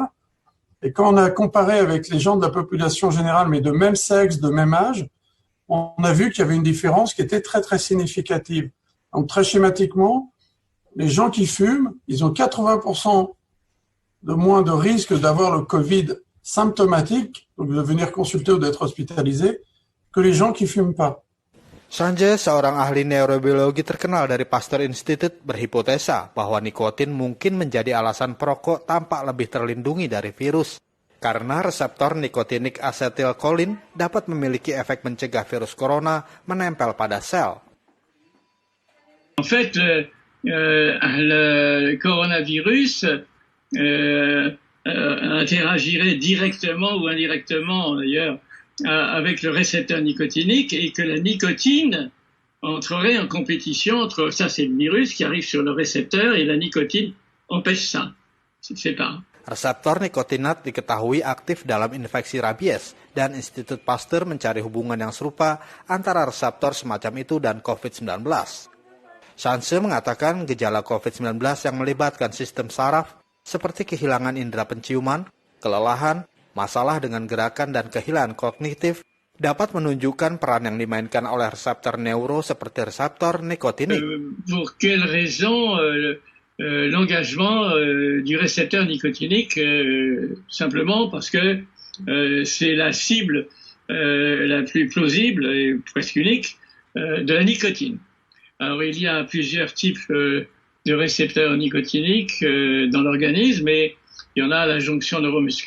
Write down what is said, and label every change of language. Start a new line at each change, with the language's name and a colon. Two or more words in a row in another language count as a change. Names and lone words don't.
French: Et quand on a comparé avec les gens de la population générale, mais de même sexe, de même âge, on a vu qu'il y avait une différence qui était très, très significative. Donc, très schématiquement, les gens qui fument, ils ont 80% de moins de risque d'avoir le Covid symptomatique, donc de venir consulter ou d'être hospitalisé, que les gens qui fument pas.
Indonesian: Sanche, seorang ahli neurobiologi terkenal dari Pasteur Institute, berhipotesa bahwa nikotin mungkin menjadi alasan perokok tampak lebih terlindungi dari virus. Karena reseptor nikotinik asetilkolin dapat memiliki efek mencegah virus corona menempel pada sel.
French: En fait, le coronavirus interagirait directement ou indirectement d'ailleurs avec le récepteur nicotinique et que la nicotine entrerait en compétition entre, ça c'est le virus qui arrive sur le récepteur et la nicotine empêche ça, c'est pas.
Indonesian: Reseptor nikotinat diketahui aktif dalam infeksi rabies dan Institut Pasteur mencari hubungan yang serupa antara reseptor semacam itu dan COVID-19. Sanche mengatakan gejala COVID-19 yang melibatkan sistem saraf seperti kehilangan indera penciuman, kelelahan, masalah dengan gerakan dan kehilangan kognitif dapat menunjukkan peran yang dimainkan oleh reseptor neuro seperti reseptor nikotinik.
French: Pour quelle raison l'engagement du récepteur nicotinique simplement parce que c'est la cible la plus plausible et presque unique de la nicotine. Alors il y a plusieurs types de récepteurs nicotiniques dans l'organisme et il y en a à la jonction neuromusculaire.